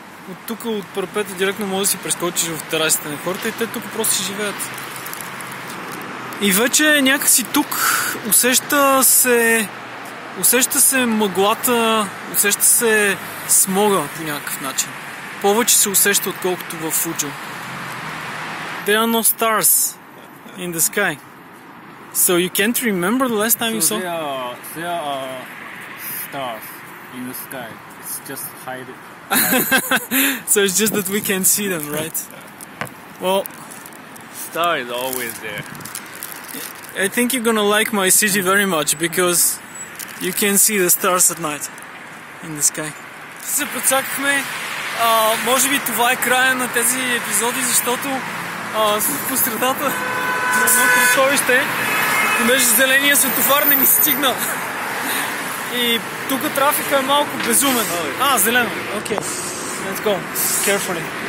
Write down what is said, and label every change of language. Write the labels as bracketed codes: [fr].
[bg] От тук, от парапета, директно може да си прескочиш в терасите на хората и те тук просто си живеят. И вече някакси тук усеща се мъглата, усеща се смога по някакъв начин. Повече се усеща, отколкото в Фуджо. [en] There are no stars in the sky. So you can't remember the last time you saw? There are stars in the sky. It's just hiding. So it's just that we can't see them, right? Well, Star is always there. I think you're gonna like my city very much because you can see the stars at night in the sky. [bg] Се подсакахме. Може би това е края на тези епизоди, защото по средата на едно кръстовище, понеже зеления светофар не ми стигна. И тук трафика е малко безумен. Зелено. Окей. [en] Let's go. Carefully.